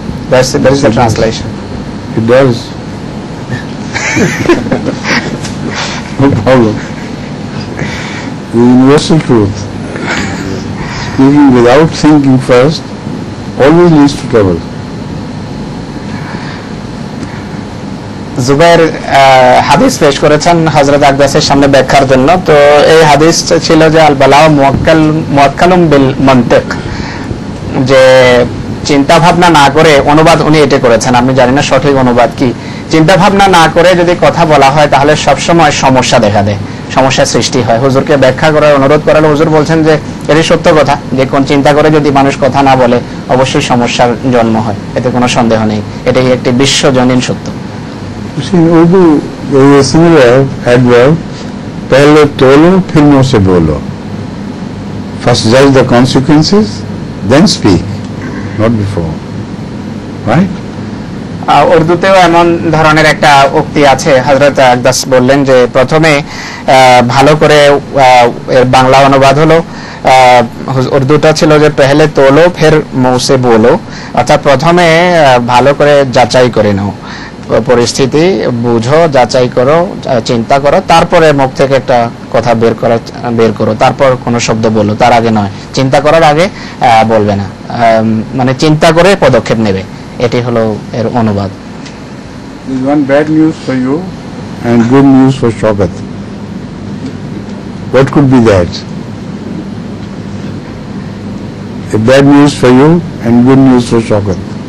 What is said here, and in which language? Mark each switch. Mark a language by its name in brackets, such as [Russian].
[English] That is the translation. It does. No problem. The universal truth. Speaking without thinking first always leads to trouble. [Bangla] Jubair হাদিস পেশ করেছেন হযরত আকদাসের সামনে ব্যাখ্যার জন্য। তো এই হাদিস ছিল যে [Arabic] আল বালাউ মুআক্কালুম বিল মানতিক, [Bangla] যে চিন্তা ভাবনা না করে, অনুবাদ উনি এটা করেছেন, আমি জানি না সঠিক অনুবাদ কি। চিন্তা ভাবনা না করে যদি কথা বলা হয় তাহলে সব সময় সমস্যা দেখা দেয়, সমস্যার সৃষ্টি হয়। হুজুরকে ব্যাখ্যা করার অনুরোধ করালে হুজুর বলছেন যে এটি সত্য কথা, যে কোন চিন্তা করে যদি মানুষ কথা না বলে অবশ্যই সমস্যার জন্ম হয়, এতে কোনো সন্দেহ নেই। এটাই একটি বিশ্বজনীন সত্য। [English] In Urdu, there is a similar adverb, [Urdu] "Pehle tolo, phir muh se bolo." [English] First judge the consequences, then speak, not before. Right? [Bangla] উর্দুতেও এমন ধরনের একটা উক্তি আছে। হযরত আকদাস বললেন যে প্রথমে ভালো করে, এর বাংলা অনুবাদ হলো, উর্দুটা ছিল যে [Urdu] পেহলে তোলো ফির মুহ সে বলো, [Bangla] অর্থাৎ প্রথমে ভালো করে যাচাই করে নাও। পরিস্থিতি বুঝো, যাচাই করো, চিন্তা করো, তারপরে মুখ থেকে একটা কথা বের করো, তারপর কোনো শব্দ বলো, তার আগে নয়। চিন্তা করার আগে বলবে না, মানে চিন্তা করে পদক্ষেপ নেবে, এটি হলো এর অনুবাদ। [English] There is one bad news for you and good news for Shaukat. What could be that? A bad news for you and good news for Shaukat.